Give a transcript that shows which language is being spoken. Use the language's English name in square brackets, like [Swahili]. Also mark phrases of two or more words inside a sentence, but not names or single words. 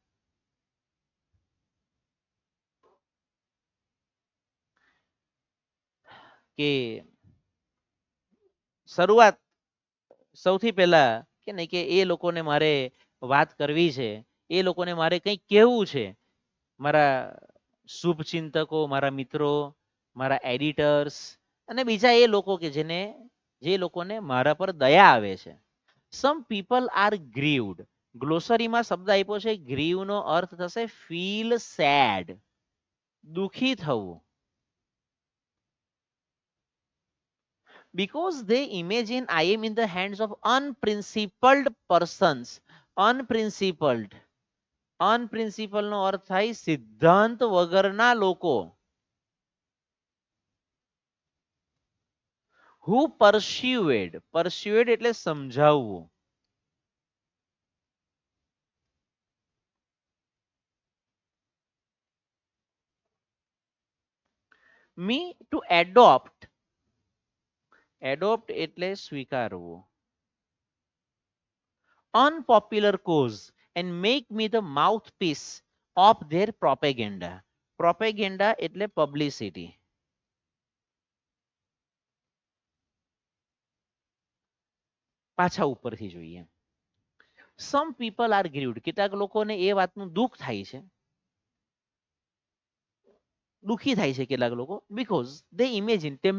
[Gujarati] કે શરૂઆત સૌથી પહેલા કે નહીં કે એ લોકોને મારે વાત કરવી છે, એ લોકોને મારે કંઈક કહેવું છે, મારા શુભચિંતકો, મારા મિત્રો, મારા એડિટર્સ અને બીજા એ લોકો કે જે લોકોને મારા પર દયા આવે છે. [English] Some people are grieved. [Gujarati] ગ્લોસરીમાં શબ્દ આપ્યો છે ગ્રીવ નો અર્થ થશે [English] feel sad, [Gujarati] દુખી થવું. [English] Because they imagine I am in the hands of unprincipled persons. [Gujarati] Unprincipled. Unprincipled નો અર્થ થાય સિદ્ધાંત વગરના લોકો. [English] Who persuade. [Gujarati] Persuade એટલે સમજાવવું. [English] Me to adopt. [Gujarati] Adopt એટલે સ્વીકારવું. [English] Unpopular cause and make me the mouthpiece of their propaganda. [Gujarati] Propaganda એટલે publicity. પાછા ઉપરથી જોઈએ. [English] Some people are grieved. [Gujarati] કેટલાક લોકોને એ વાતનું દુઃખ થાય છે, દુઃખી થાય છે કેટલાક લોકો, [English] because they imagine, [Gujarati] તેમને